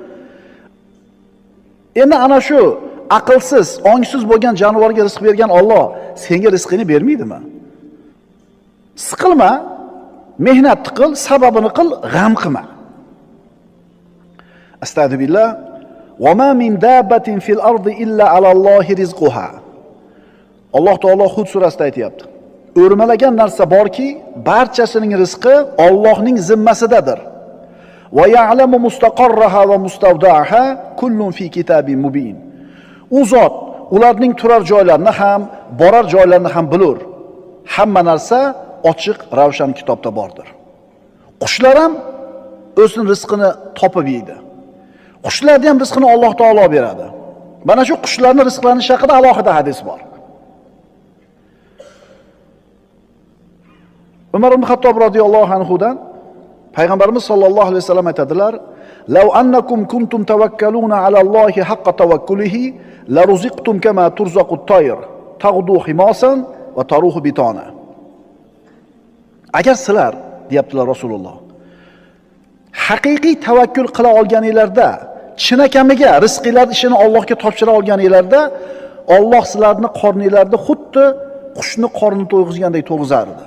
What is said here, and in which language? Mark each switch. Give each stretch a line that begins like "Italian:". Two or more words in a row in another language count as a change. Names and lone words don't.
Uzbek: Endi ana shu aqlsiz, ongsiz bo'lgan jonivorga rizq bergan Alloh senga rizqini bermaydimi? Siqilma, mehnat qil, sababini qil, g'am qilma.
Arabic: أستغفر الله. وما من دابة في الأرض إلا على الله رزقها.
Uzbek: Alloh taolo Hud surasida aytayapti. O'rmalagan narsa borki, barchasining rizqi Allohning zimmasidadir.
Arabic: ويعلم مستقرها ومستودعها كل في كتاب مبين.
Uzbek: U zot ularning turar joylarini ham, borar joylarini ham bilur. Hamma narsa ochiq, ravshan kitobda bordir. Qushlar ham o'zining rizqini topib yeydi. Qushlarning ham rizqini Alloh taolo beradi. Mana shu qushlarning rizqlanishi haqida alohida hadis bor. Umar ibn Xattob
Arabic: رضي الله عنه
Uzbek: dan Payg'ambarimiz
Arabic: صلى الله عليه وسلم
Uzbek: aytadilar:
Arabic: "لو أنكم كنتم توكلون على الله حق توكله لرزقتم كما ترزق الطير, تغدو خماصا وتروح بطانا."
Uzbek: Agar sizlar, deyaptilar Rasululloh, haqiqiy tavakkul qila olganinglarda, chinakamiga rizqinglar ishini Allohga topshira olganinglarda, Alloh sizlarni qorninglarda xuddi qushni qornini to'yg'izgandek to'yg'izar edi.